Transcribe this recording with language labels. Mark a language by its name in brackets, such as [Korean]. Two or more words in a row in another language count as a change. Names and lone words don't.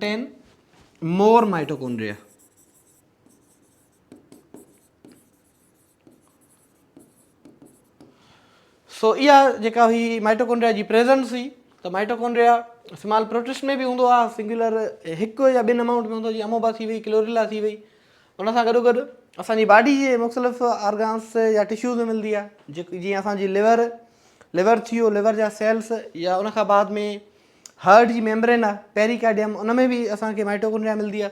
[English] they contain more mitochondria. [Sindhi] सो इहा जेका हुई माइटोकॉन्ड्रिया जी प्रेजेंस हुई त माइटोकॉन्ड्रिया [English] small protist [Sindhi] में बि हूंदो आहे, सिंगुलर हिकु या ॿिनि अमाउंट में हूंदो, जीअं अमोबा थी वई, क्लोरेला थी वई। उन सां गॾोगॾु असांजी बॉडी जे मुख़्तलिफ़ ऑर्गन्स या टिश्यूज़ में मिलंदी आहे, जेकी जीअं असांजी लिवर थी वियो, लिवर जा सेल्स, या उन खां बाद में हार्ट जी मेम्ब्रेन आहे पेरिकार्डियम, उन में बि असांखे माइटोकॉन्ड्रिया मिलंदी आहे।